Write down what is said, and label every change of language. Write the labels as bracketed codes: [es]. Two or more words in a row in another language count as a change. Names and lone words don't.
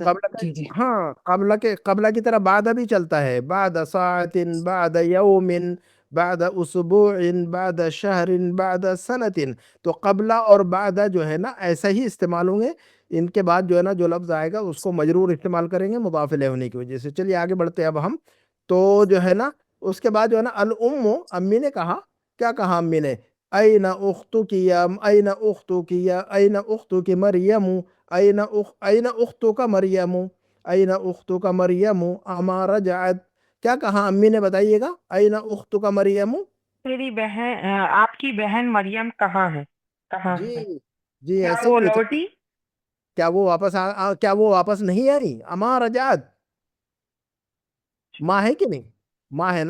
[ur] قبل کا، ہاں، قبل کی طرح بعد بھی چلتا ہے، [ar] بعد ساعت، بعد یوم، بعد اسبوع، بعد شہر، بعد سنت۔ [ur] تو قبلہ اور بعد جو ہے نا ایسا ہی استعمال ہوں گے، ان کے بعد جو ہے نا جو لفظ آئے گا اس کو مجرور استعمال کریں گے مضاف الیہ ہونے کی وجہ سے۔ چلیے آگے بڑھتے ہیں اب ہم۔ تو جو ہے نا اس کے بعد جو ہے نا الام، امی نے کہا، کیا کہا امی نے؟ [ar] این اختک یا این اختک یا این اختک مریم، این اختک مریم، این اختک مریم اما رجعت۔ [ur] کیا کہا امی نے، بتائیے گا؟ [ar] این اختک مریم، [ur] تیری بہن، آپ کی بہن مریم کہاں ہے؟ کہاں جی ہے؟ جی، کیا ایسے ہی وہ پوچھا، لوٹی؟ کیا وہ واپس نہیں آئی؟ [ar] اما رجعت، [ur] ماں ہے کہ نہیں؟ ماں ہے نا؟